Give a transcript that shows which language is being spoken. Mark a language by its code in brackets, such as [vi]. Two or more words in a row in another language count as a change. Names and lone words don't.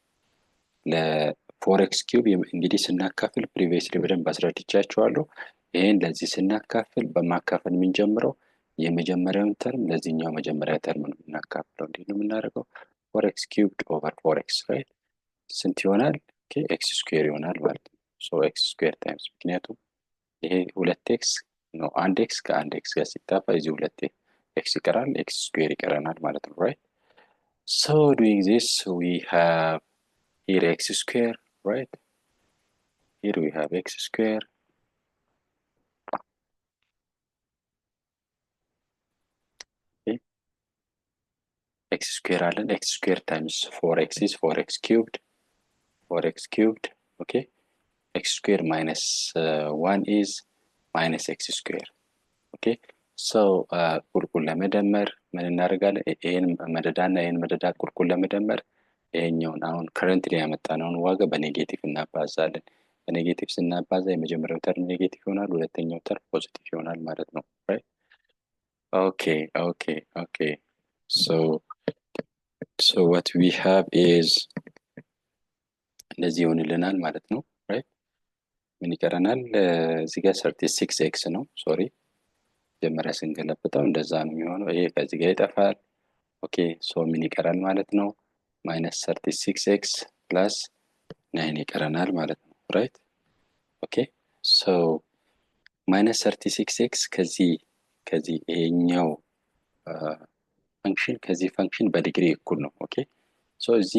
[am] ለ4x cube እንግዲህ ስናካፍል previously በደንብ አስረድቻችኋለሁ። ይሄን ለዚህ ስናካፍል በማካፈል የምንጀምረው የመጀመሪያውን ተርም ለዚህኛው መጀመሪያ ተርም ነው የምናካፍለው። እንዴት ነው የምናደርገው? [en] 4x cubed over 4x, right? [am] ስንት ይሆናል? ኦኬ [en] x square [am] ይሆናል ማለት ነው። [en] so x square times [am] ምክንያቱም ይሄ 2x ነው። 1x ከ1x ጋር ሲጣፋ እዚህ 2x ይቀራል፣ [en] x square [am] ይቀረናል ማለት ነው። right? [en] so doing this we have here x square, right? here we have x square x square አለን። x square times 4x is 4x cubed. okay x square minus 1 is minus x square. okay so [am] ቁልቁል ለመደመር ምን እናደርጋለን? ይሄን መደዳና ይሄን መደዳ ቁልቁል ለመደመር ይሄኛውን አሁን ከረንትሊ ያመጣነውን ዋጋ በኔጌቲቭ እናባዛለን። በኔጌቲቭ ስናባዛ የመጀመሪያው ተርም ኔጌቲቭ ይሆናል፣ ሁለተኛው ተርም ፖዚቲቭ ይሆናል ማለት ነው። [en] right okay okay okay so what we have is [am] እንደዚህ ይሆንልናል ማለት ነው። ራይት ምን ይቀረናል? እዚህ ጋር 36x ነው። ሶሪ መጀመሪያ ስንገለብጠው እንደዛ ነው የሚሆነው። ይሄ ከዚህ ጋር ይጠፋል። [en] okay so [am] ምን ይቀራል ማለት ነው? [en] minus 36x plus 9 [am] ይቀረናል ማለት ነው። [en] right okay so minus 36x [am] ከዚህ ይሄኛው ፈንክሽን ከዚህ ፈንክሽን በዲግሪ እኩል ነው። [en] okay so [am] እዚህ